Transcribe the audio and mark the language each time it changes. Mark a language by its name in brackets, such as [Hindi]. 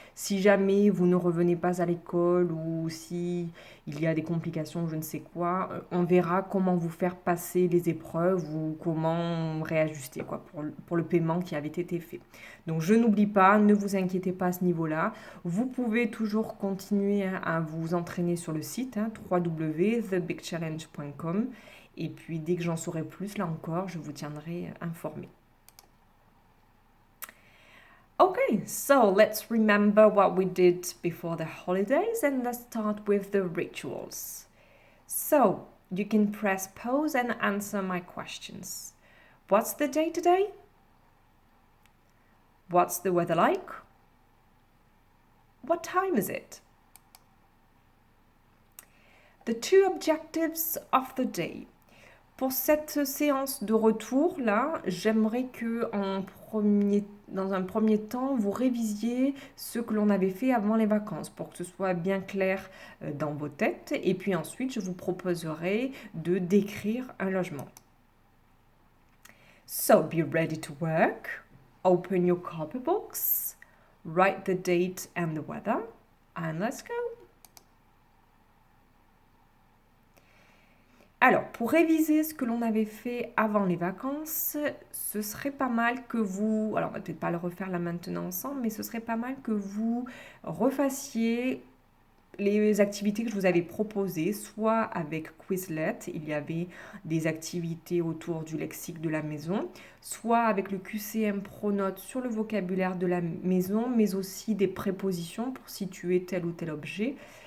[French] Si jamais vous ne revenez pas à l'école ou si il y a des complications, je ne sais quoi, on verra comment vous faire passer les épreuves ou comment réajuster quoi, pour le paiement qui avait été fait. Donc je n'oublie pas, ne vous inquiétez pas à ce niveau-là. Vous pouvez toujours continuer à vous entraîner sur le site www.thebigchallenge.com et puis dès que j'en saurai plus, là encore, je vous tiendrai informé. [English] Okay, so let's remember what we did before the holidays and let's start with the rituals. So, you can press pause and answer my questions. What's the day today? What's the weather like? What time is it? The two objectives of the day. [French] Pour cette séance de retour là, j'aimerais que dans un premier temps, vous révisiez ce que l'on avait fait avant les vacances pour que ce soit bien clair dans vos têtes. Et puis ensuite, je vous proposerai de décrire un logement. [English] So, be ready to work. Open your copybooks. Write the date and the weather. And let's go. [French] Alors, pour réviser ce que l'on avait fait avant les vacances, ce serait pas mal que vous, alors on va peut-être pas le refaire là maintenant ensemble, mais ce serait pas mal que vous refassiez les activités que je vous avais proposées, soit avec Quizlet, il y avait des activités autour du lexique de la maison, soit avec le QCM Pronote sur le vocabulaire de la maison, mais aussi des prépositions pour situer tel ou tel objet.